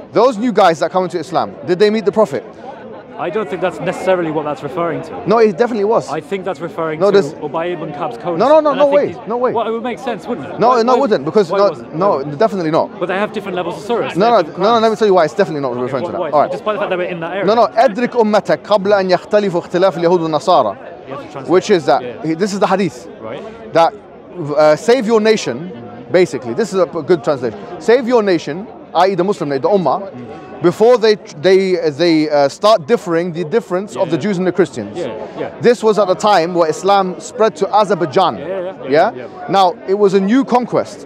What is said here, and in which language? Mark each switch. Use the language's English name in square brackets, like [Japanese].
[English] Those new guys that come into Islam, did they meet the Prophet? I don't think that's necessarily what that's referring to. No, it definitely was. I think that's referring to Ubay ibn Ka'b's code. No way. Well, it would make sense, wouldn't it? No, it wouldn't, because definitely not. But they have different levels of surahs. No, let me tell you why it's definitely not referring to that. All right. Despite the fact that we're in that area. [Arabic] No, أدرك أمتك قبل أن يختلفوا اختلاف اليهود والنصارى. [English] Which is that this is the hadith. Right. That save your nation, basically. This is a good translation. Save your nation i.e. the Muslim, the Ummah, before they start differing the difference of the Jews and the Christians. This was at the time where Islam spread to Azerbaijan. Now, it was a new conquest.